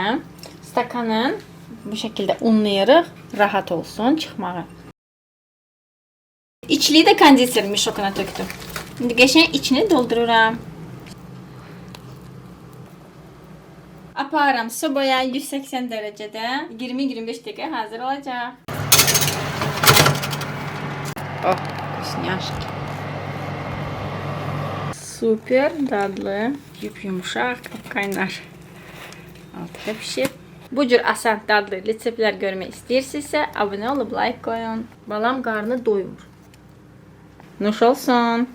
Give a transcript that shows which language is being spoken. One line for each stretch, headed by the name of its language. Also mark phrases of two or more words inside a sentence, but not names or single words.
Azerbaijani: Stakanın bu şəkildə unlayırıq. Rahat olsun çıxmağı. İçliyi də kondisioner mişokuna tökdüm. İndi qəşəng içini doldururam. Aparam sobaya
Turkish: 180 derecede 20-25 dakika hazır olacak.
Azerbaijani: Oh, вкусняшки. Super dadlı, yumuşak, kaynar. Altı pişib. Bu cür asan dadlı reseptlər görmək istəyirsinizsə, abunə olub like koyun. Balam qarnı doyur. Nuş olsun.